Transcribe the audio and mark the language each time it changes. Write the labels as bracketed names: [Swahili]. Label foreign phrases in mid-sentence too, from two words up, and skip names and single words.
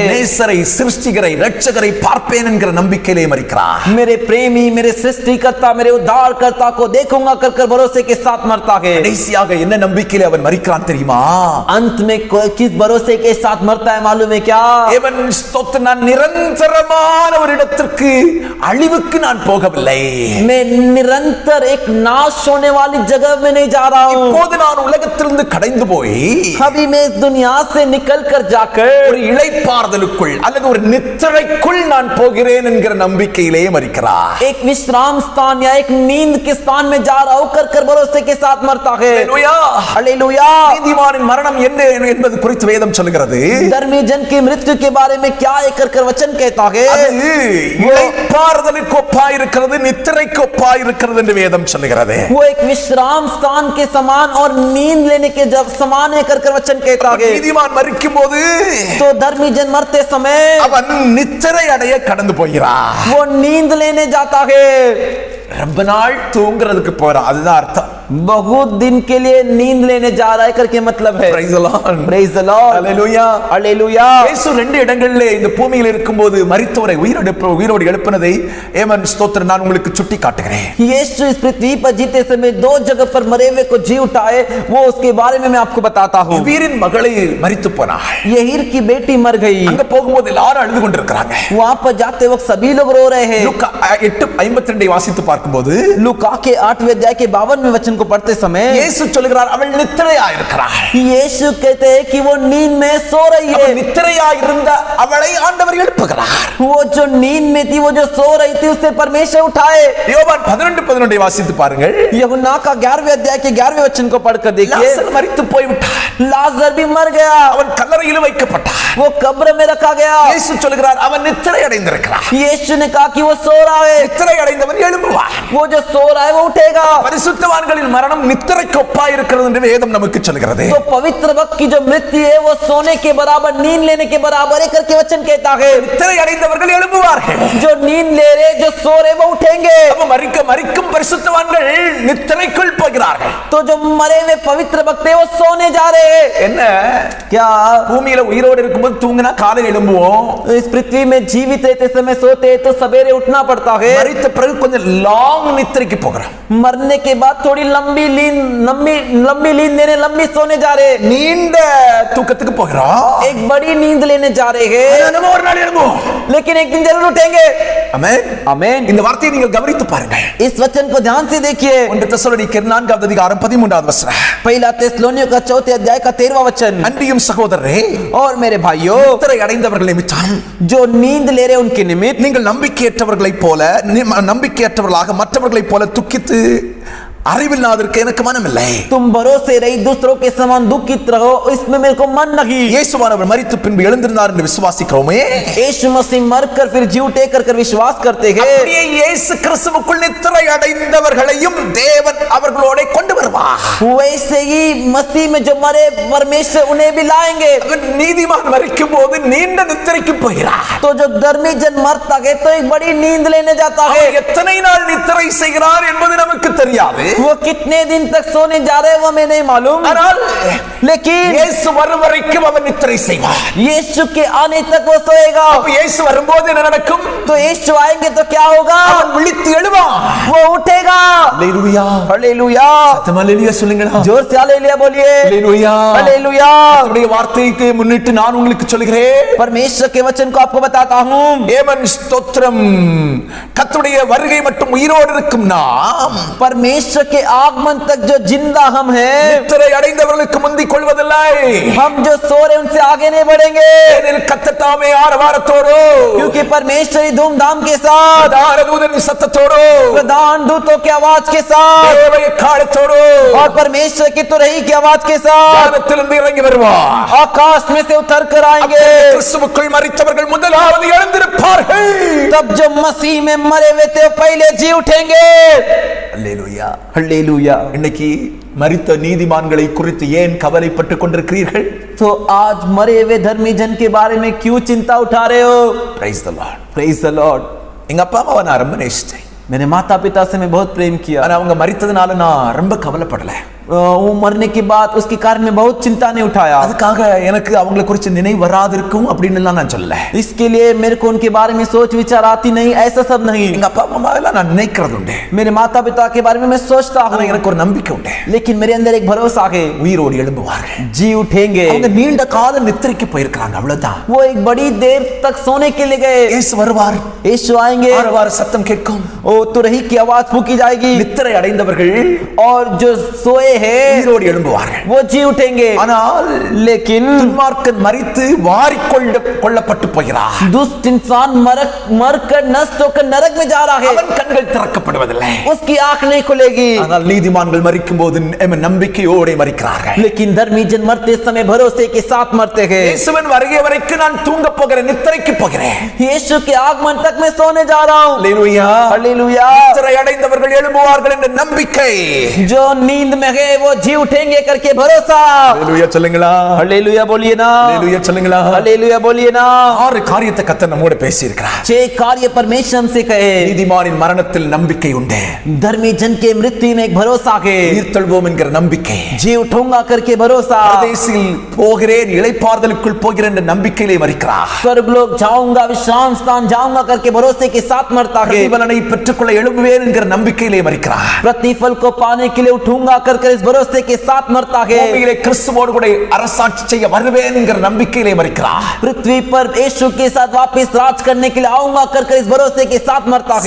[Tamil] நேசரை, சிருஷ்டிகரை, ரட்சகரை பார்ப்பேன் என்கிற நம்பிக்கையிலே மரிக்கிறார். [Hindi] मेरे प्रेमी, मेरे सृष्टिकर्ता, मेरे उद्धारकर्ता को देखूंगा कर भरोसे के साथ मरता है. [Tamil] கடைசியாக என்ன நம்பிக்கையிலே அவன் மரிக்கிறான் தெரியுமா? [Hindi] अंत में किस भरोसे के साथ मरता है मालूम है क्या? [Tamil] ஏமன் ஸ்தோத்திரம், நான் நிரந்தரமான ஒரு இடத்திற்கு, அழிவுக்கு நான் போகவில்லை. [Hindi] मैं निरंतर एक नाश होने वाली जगह में नहीं जा रहा हूँ. [Tamil] இப்போது நான் உலகத்திலிருந்து கடைந்து போய் [Hindi] अभी मैं इस दुनिया से निकल कर जाकर [Tamil] ஒரு இளைப்பாறுதலுக்குள் அல்லது ஒரு அவர் நித்திரைக்குள் நான் போகிறேன் என்கிற நம்பிக்கையிலே மரிக்கிறார். [Hindi] एक विश्राम स्थान या एक नींद के स्थान में जा रहा हूं कर भरोसे के साथ मरता है. हालेलुया. [Tamil] நீதிமானின் மரணம் என்ன என்பது குறித்து வேதம் சொல்கிறது. [Hindi] धर्मी जन की मृत्यु के बारे में क्या है कर वचन कहता है. [Tamil] அது இளைப்பாறுதலுக்கு ஒப்பாய் இருக்கிறது, நித்திரைக்கு ஒப்பாய் இருக்கிறது என்று வேதம் சொல்கிறது. [Hindi] वो एक विश्राम स्थान के समान और नींद लेने के जब समान है कर वचन कहता है. [Tamil] நீதிமான் மரிக்கும்போது [Hindi] तो धर्मी जन मरते समय [Tamil] அவன் நித்திரை அடைய கடந்து போகிறான். [Hindi] वो नींद लेने जाता है. [Tamil] ரொம்ப நாள் தூங்குறதுக்கு போறான், அதுதான் அர்த்தம். [Hindi] बहुत दिन के लिए नींद लेने जा रहा है करके मतलब है. [English] Praise the Lord. Praise the Lord. Hallelujah. Hallelujah. [Tamil] இயேசு ரெண்டு இடங்களிலே இந்த பூமியில் இருக்கும்போது மரித்தவரை உயிரோடு எழுப்பினதை ஏமன் ஸ்தோத்திரம் நான் உங்களுக்கு சுட்டி காட்டுகிறேன். [Hindi] यीशु इस पृथ्वी पर जीते समय दो जगह पर मरे हुए को जी उठाए, वो उसके बारे में मैं आपको बताता हूँ. [Tamil] வீரின் மகளை மரித்து போனாள். [Hindi] यहीर की बेटी मर गई. [Tamil] அங்க போகும்போது எல்லாரும் அழுது கொண்டிருக்கிறாங்க. [Hindi] वहां पर जाते वक्त सभी लोग रो रहे हैं. [Tamil] லூக்கா 8:52 வாசித்து பார்க்கும்போது [Hindi] लूका के 8वें अध्याय के 52वें वचन को पढ़ते समय [Tamil] இயேசு சொல்கிறார் அவள் நித்திரையா இருக்கிறாள். [Hindi] यीशु कहते हैं कि वो नींद में सो रही है. [Tamil] நித்திரையா இருந்த அவளை ஆண்டவர் எழுப்புகிறார். [Hindi] वो जो नींद में थी, वो जो सो रही थी, उसे परमेश्वर उठाए. [Tamil] யோவான் 11:11 வாசித்து பாருங்கள். [Hindi] यूहन्ना का 11वें अध्याय के 11वें वचन को पढ़कर देखिए. [Tamil] லாசர் மரித்து போய்விட்டான். [Hindi] लाजर भी मर गया. [Tamil] அவன் கல்லறையில் வைக்கப்பட்டான். [Hindi] वो कब्र में रखा गया. [Tamil] இயேசு சொல்கிறார் அவன் நித்திரை அடைந்திருக்கிறான். [Hindi] यीशु ने कहा कि वो सो रहा है. [Tamil] நித்திரை அடைந்தவன் எழும்புவான். [Hindi] वो जो सो रहा है वो उठेगा. [Tamil] பரிசுத்தவான்களின் மரணம் நித்திரைக்கு ஒப்பாய் இருக்கிறது என்று வேதம் நமக்கு சொல்கிறது. [Hindi] तो पवित्र भक्त की जो मृत्यु है वो सोने के बराबर, नींद लेने के बराबर है करके वचन कहता है. [Tamil] நித்திரை அடைந்தவர்கள் எழும்புவார்கள். [Hindi] जो नींद ले रहे, जो सो रहे, वो उठेंगे. [Tamil] அப்ப மரிக்கும் பரிசுத்தவான்கள் நித்திரைக்குள் போகிறார்கள். [Hindi] तो जो मरे हुए पवित्र भक्त है वो सोने जा रहे हैं. [Tamil] என்ன [Hindi] क्या [Tamil] பூமியில உயிரோடு இருக்கும்போது தூங்கினா காலையில் எழும்புவோம். [Hindi] इस पृथ्वी में जीवित रहते समय सोते हैं तो सवेरे उठना पड़ता है. [Tamil] மரித்த பிறகு கொஞ்சம் லாங் நித்திரைக்கு போகிறோம். [Hindi] मरने के बाद थोड़ी लंबी नींद लेने, लंबी सोने जा रहे हैं. [Tamil] நீண்ட தூக்கத்துக்கு போகிறோம். [Hindi] एक बड़ी नींद लेने जा रहे हैं. [Tamil] நம்ம ஒரு நாள் எழும்புவோம். [Hindi] लेकिन एक दिन जरूर उठेंगे. [Tamil] ஆமென். [Hindi] आमीन. [Tamil] இந்த வார்த்தையை நீங்கள் கவனித்து பாருங்கள். [Hindi] इस वचन को ध्यान से देखिए. [Tamil] 1 தெசலோனிக்கேயர் 4வது அதிகாரம் 13வது வசனம். [Hindi] पहला தெசலோனிக்கேயர் का 4th अध्याय का 13वां वचन. [Tamil] அன்றியும் சகோதரரே, [Hindi] और मेरे भाइयों, [Tamil] நித்திரை அடைந்தவர்கள் நிமித்தம் [Hindi] जो नींद ले रहे उनके निमित्त [Tamil] நீங்கள் நம்பிக்கையற்றவர்களைப் போல நம்பிக்கையற்றவர்களாக மற்றவர்களைப் போல துக்கித்து அறிவில்லாதற்கு எனக்கு மனமில்லை. [Hindi] तुम भरोसे रही दूसरों के समान दुखित रहो, इसमें मेरे को मन नहीं. [Tamil] இயேசுவானவர் மரித்து பின்பு எழுந்திருந்தார் என்று விசுவாசிக்கிறோமே. [Hindi] यीशु मसीह मरकर फिर जी उठे कर विश्वास करते हैं. [Tamil] அப்படியே இயேசு கிறிஸ்துவுக்குள் நித்திரை அடைந்தவர்களையும் தேவன் அவர்களோட கொண்டு வருவார். [Hindi] वैसे ही मसीह में जो मरे परमेश्वर उन्हें भी लाएंगे. [Tamil] நீதிமான் மரிக்கும் போது நீண்ட நித்திரைக்கு போகிறார். [Hindi] तो जो धर्मी जन मरता है तो एक बड़ी नींद लेने जाता है. [Tamil] எத்தனை நாள் நித்திரை செய்கிறார் என்பது நமக்கு தெரியாது. [Hindi] वो कितने दिन तक सोने जा रहे हैं वो हमें नहीं मालूम. लेकिन [Tamil] இயேசு வரும் வரைக்கும் அவன் நித்திரை செய்வார். [Hindi] यीशु के आने तक वो सोएगा. [Tamil] அப்ப இயேசு வரும்போது என்ன நடக்கும்? [Hindi] तो यीशु आएंगे तो क्या होगा? [Tamil] அவன் விழித்து எழுவான். [Hindi] वो उठेगा. हालेलुया. हालेलुया. [Tamil] சத்தமா ஹalleluya சொல்லுங்க. [Hindi] जोर से हालेलुया बोलिए. हालेलुया. हालेलुया. [Tamil] கர்த்தருடைய வார்த்தைக்கு முன்னிட்டு நான் உங்களுக்கு சொல்கிறேன். [Hindi] परमेश्वर के वचन को आपको बताता हूं. [Tamil] ஏமன் ஸ்தோத்திரம். கர்த்தருடைய வருகை மட்டும் உயிரோடு இருக்கும் நாம் [Hindi] परमेश्वर के आगमन तक जो जिंदा हम हैं, [Tamil] நித்திரை அடைந்தவர்களுக்கு முந்திக் கொள்வதில்லை. [Hindi] हम जो सो रहे उनसे आगे नहीं बढ़ेंगे. [Tamil] கர்த்தர் தாமே ஆரவாரத்தோடு, [Hindi] क्योंकि परमेश्वर धूमधाम के साथ, [Tamil] பிரதான தூதனின் சத்தத்தோடு, [Hindi] प्रधान दूतों की आवाज के साथ [Tamil] தேவ எக்காளத்தோடு, [Hindi] और परमेश्वर की तुरही की आवाज के साथ [Tamil] வானத்திலிருந்து இறங்கி வருவார். [Hindi] आकाश में से उतर कर आएंगे. [Tamil] கிறிஸ்துவுக்குள் மரித்தவர்கள் முதலாவது எழுந்திருப்பார்கள். [Hindi] तब जो मसीह में मरे हुए थे पहले जी उठेंगे. [Tamil] அல்லேலூயா. [Hindi] हालेलुया. [Tamil] இன்னைக்கு மரித்த நீதிமான்களை குறித்து ஏன் கவலைப்பட்டுக் கொண்டிருக்கிறீர்கள்? [Hindi] तो आज मरे हुए धर्मी जन के बारे में क्यों चिंता उठा रहे हो? [English] Praise the Lord. Praise the Lord. [Tamil] எங்க அப்பா அம்மாவை நான் ரொம்ப நேசித்தேன். [Hindi] मेरे माता पिता से मैं बहुत प्रेम किया. [Tamil] ஆனா அவங்க மரித்ததுனால நான் ரொம்ப கவலைப்படல. [Hindi] वो मरने के बाद उसके कारण में बहुत चिंता नहीं उठाया. [Tamil] அதுக்காக எனக்கு அவங்களை குறித்து நினைவு வராதிருக்கும் அப்படின்னு எல்லாம் நான் சொல்லல. [Hindi] इसके लिए मेरे को उनके बारे में सोच विचार आती नहीं, ऐसा सब नहीं. [Tamil] எங்க அப்பா அம்மா எல்லாம் நான் நினைக்கிறது உண்டு. [Hindi] मेरे माता पिता के बारे में मैं सोचता हूँ. [Tamil] எனக்கு ஒரு நம்பிக்கை உண்டு. [Hindi] लेकिन मेरे अंदर एक भरोसा है, [Tamil] உயிரோடு எழும்புவார்கள். [Hindi] जी उठेंगे. [Tamil] அவங்க நீண்ட கால நித்திரைக்கு போயிருக்காங்க, அவ்வளவுதான். [Hindi] वो एक बड़ी देर तक सोने के लिए गए. [Tamil] இயேசு வருவார். [Hindi] यीशु आएंगे. [Tamil] ஆரவார சத்தம் கேட்கும். [Hindi] ओ तुरही की आवाज फूकी जाएगी. [Tamil] நித்திரை அடைந்தவர்கள் [Hindi] और जो सोए हैं [Tamil] உயிரோடு எழும்புவார்கள். [Hindi] वो जी उठेंगे, [Tamil] ஆனால் [Hindi] लेकिन [Tamil] துன்மார்க்கன் மரித்து கொள்ளப்பட்டு போகிறார். [Hindi] दुष्ट इंसान मरकर नष्ट होकर नरक में जा रहा है, [Tamil] அவன் கண்கள் திறக்கப்படுவதில்லை. [Hindi] उसकी आंख नहीं खुलेगी. [Tamil] ஆனால் நீதிமான்கள் மரிக்கும் போது நம்பிக்கையோடு மரிக்கிறார்கள். [Hindi] लेकिन धर्मी जन मरते समय भरोसे के साथ मरते हैं. [Tamil] இயேசுவின் வருகை வரைக்கும் நான் தூங்க போகிறேன், நித்திரைக்கு போகிறேன். [Hindi] यीशु के आगमन तक मैं सोने जा रहा हूँ. हालेलुया, हालेलुया. [Tamil] நித்திரை அடைந்தவர்கள் எழும்புவார்கள் என்ற நம்பிக்கை. [Hindi] जो नींद में गए वो जी उठेंगे करके भरोसा. [Tamil] हालेलुया சொல்லுங்களா, [Hindi] हालेलुया बोलिए ना, [Tamil] हालेलुया சொல்லுங்களா. [Hindi] हालेलुया बोलिए ना. [Tamil] 6 காரியத்தை கர்த்தர் நம்மோடு பேசி இருக்கிறார். [Hindi] 6 कार्य परमेश्वर हमसे कहे. [Tamil] நீதிமானின் மரணத்தில் நம்பிக்கை உண்டு, [Hindi] धर्मी जन के मृत्यु में एक भरोसा है, [Tamil] உயிர்த்தெழுவோம் என்கிற நம்பிக்கை. [Hindi] जी उठूंगा करके भरोसा. [Tamil] பரதேசில் போகிறேன், இளைப்பாறுதலுக்குள் போகிறேன் என்ற நம்பிக்கையிலே மரிக்கிறார். [Hindi] स्वर्गलोक जाऊंगा, विश्राम स्थान जाऊंगा करके भरोसे के साथ मरता है. [Tamil] प्रतिफलனை பெற்றுக்கொள்ள எழும்புவேன் என்கிற நம்பிக்கையிலே மரிக்கிறார். [Hindi] प्रतिफल को पाने के लिए उठूंगा करके इस भरोसे के साथ मरता है. [Tamil] பூமியிலே கிறிஸ்துவோடு கூட அரசாட்சி செய்ய வருவேன் என்கிற நம்பிக்கையிலே மரிக்கிறார். [Hindi] पृथ्वी पर यीशु के साथ वापस राज करने के लिए आऊंगा करके इस भरोसे के साथ मरता है.